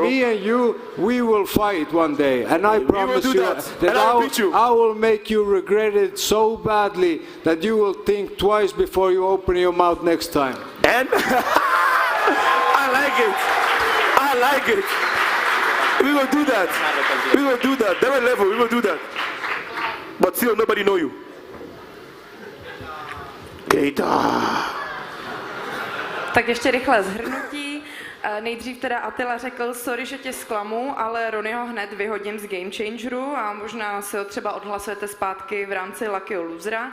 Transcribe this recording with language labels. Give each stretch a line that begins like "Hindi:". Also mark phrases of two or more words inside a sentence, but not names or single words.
English: Me and you, we will fight one day. And I promise you that I will make you regret it so badly that you will think twice before you open your mouth next time. And I like it. I like it. We will do that. We will do that. There are level. We will do that. But still, nobody know you. Keita.
Czech: Tak ještě rychle shrnutí. Nejdřív teda Attila řekl, sorry, že tě zklamu, ale Ronnieho hned vyhodím z Gamechangeru a možná si ho třeba odhlasujete zpátky v rámci
English: Luckyho losera.